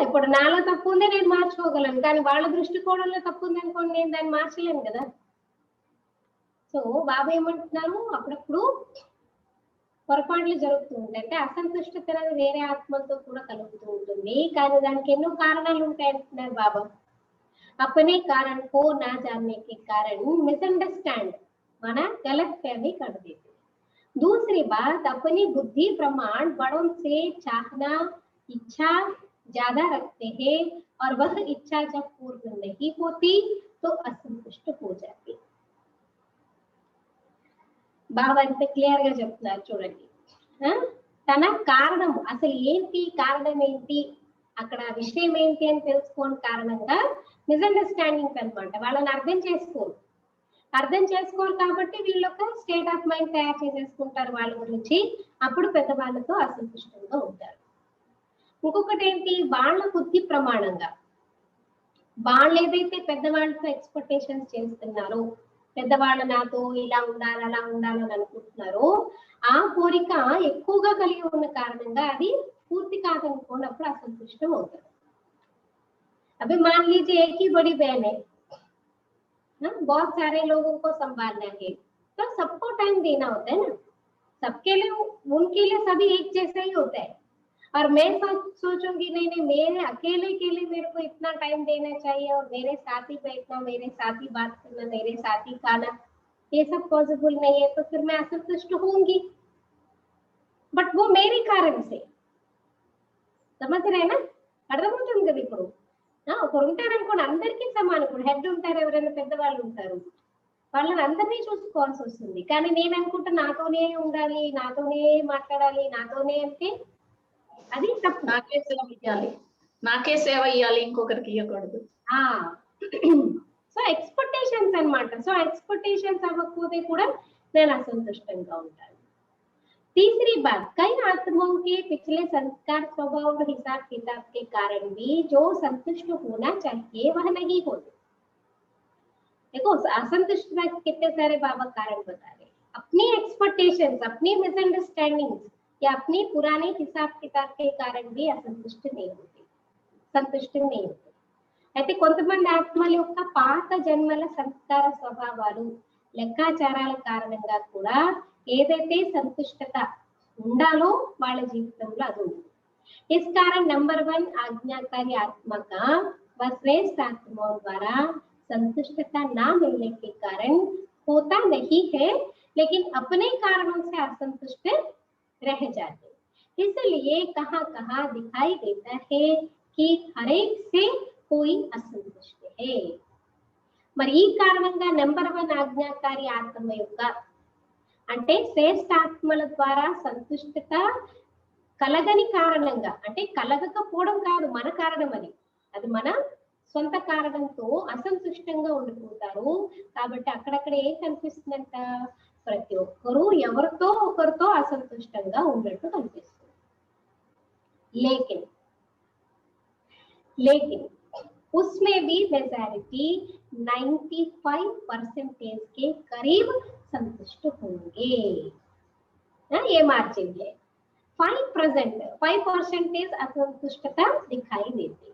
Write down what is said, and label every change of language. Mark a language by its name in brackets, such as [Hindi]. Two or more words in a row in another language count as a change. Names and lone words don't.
[Telugu] ఇప్పుడు నాలో తప్పు ఉంది, నేను మార్చుకోగలను, కానీ వాళ్ళ దృష్టికోణంలో తప్పు ఉంది అనుకోండి, నేను దాన్ని మార్చలేను కదా. సో బాబా ఏమంటున్నారు, అప్పుడప్పుడు పొరపాట్లు జరుగుతూ ఉంటాయి. అంటే అసంతుష్టత అనేది వేరే ఆత్మలతో కూడా కలుగుతూ ఉంటుంది, కానీ దానికి ఎన్నో కారణాలు ఉంటాయి అంటున్నారు బాబా. [Hindi] अपने कारण को ना जानने के कारण मिसअंडरस्टैंड माना गलत फहमी कर देते। दूसरी बात, अपनी बुद्धि प्रमाण बड़ों से चाहना इच्छा ज्यादा रखते हैं और वह इच्छा जब पूर्ण नहीं होती तो असंतुष्ट हो जाते। [Telugu] బాబా అంత క్లియర్ గా చెప్తున్నారు చూడండి. తన కారణం అసలు ఏంటి, కారణం ఏంటి, అక్కడ విషయం ఏంటి అని తెలుసుకోని కారణంగా మిస్అండర్స్టాండింగ్స్ అనమాట. వాళ్ళని అర్థం చేసుకోరు కాబట్టి వీళ్ళు ఒక [English] state of mind [Telugu] తయారు చేసేసుకుంటారు వాళ్ళ గురించి. అప్పుడు పెద్దవాళ్ళతో అసంతుష్టంగా ఉంటారు. ఇంకొకటి ఏంటి, వాళ్ళ బుద్ధి ప్రమాణంగా వాళ్ళు ఏదైతే పెద్దవాళ్ళతో ఎక్స్పెక్టేషన్స్ చేస్తున్నారో, పెద్దవాళ్ళు నాతో ఇలా ఉండాలి అలా ఉండాలని అనుకుంటున్నారో, ఆ కోరిక ఎక్కువగా కలిగి ఉన్న కారణంగా అది పూర్తి కాదనుకోనప్పుడు [Hindi] असंतुष्ट होता है। अभी मान लीजिए एक ही बड़ी बहन है ना, बहुत सारे लोगों को संभालना है, तो सबको टाइम देना होता है ना, सबके लिए उनके लिए सभी एक जैसा ही होता है। और मैं सोचूंगी नहीं मेरे अकेले के लिए मेरे को इतना टाइम देना चाहिए और मेरे साथ ही बैठना, मेरे साथ ही बात करना, मेरे साथ ही खाना, ये सब पॉसिबल नहीं है, तो फिर मैं असंतुष्ट होंगी। बट वो मेरे कारण से, समझ रहे ना, [Telugu] అర్థమవుతుంది కదా. ఇప్పుడు ఒకరు ఉంటారనుకోండి, అందరికీ సమానం. ఇప్పుడు హెడ్ ఉంటారు, ఎవరైనా పెద్దవాళ్ళు ఉంటారు, వాళ్ళని అందరినీ చూసుకోవాల్సి వస్తుంది. కానీ నేను అనుకుంటా నాతోనే ఉండాలి, నాతోనే మాట్లాడాలి, నాతోనే అంటే అది తప్పు. నాకే సేవ ఇవ్వాలి, ఇంకొకరికి ఇవ్వకూడదు. [English] so expectations [Telugu] అన్నమాట. [English] so expectations [Telugu] అవ్వకపోతే కూడా నేను అసంతుష్టంగా ఉంటాను. [Hindi] तीसरी बात, कई आत्माओं के पिछले संस्कार, स्वभाव और हिसाब किताब के कारण भी जो संतुष्ट होना चाहिए वह नहीं होते। देखो असंतुष्टता के कितने सारे बाबा कारण बता रहे, अपनी एक्सपेक्टेशंस, अपनी मिसअंडरस्टैंडिंग्स या अपनी पुराने हिसाब किताब के कारण भी असंतुष्ट नहीं होते, संतुष्ट नहीं होते। [Telugu] అయితే కొంతమంది ఆత్మల యొక్క పాత జన్మల సంస్కార స్వభావాలు, లెక్కాచారాల కారణంగా కూడా ఏదైతే సంతుష్టత ఉండాలో వాళ్ళ జీవితంలో అది ఉంది. [Hindi] इस कारण नंबर 1 आज्ञाकारी आत्मा का व श्रेष्ठ आत्माओं द्वारा संतुष्टता ना मिलने के कारण होता नहीं है, लेकिन अपने कारणों से असंतुष्ट रह जाते। इसलिए कहाँ कहाँ दिखाई देता है कि हर एक से कोई असंतुष्ट है। [Telugu] మరి ఈ కారణంగా నెంబర్ 1 ఆజ్ఞాకారి ఆత్మ యొక్క అంటే శ్రేష్ఠ ఆత్మల ద్వారా సంతుష్టత కలగని కారణంగా, అంటే కలగకపోవడం కాదు మన కారణం, అది మన సొంత కారణంతో అసంతుష్టంగా ఉండిపోతారు. కాబట్టి అక్కడక్కడ ఏం కనిపిస్తుందంట, ప్రతి ఒక్కరూ ఎవరితో ఒకరితో అసంతుష్టంగా ఉన్నట్టు కనిపిస్తుంది. [Hindi] लेकिन उसमें भी मेजॉरिटी 95% के करीब संतुष्ट होंगे। ये मार्जिन है। 5% असंतुष्टता दिखाई देती।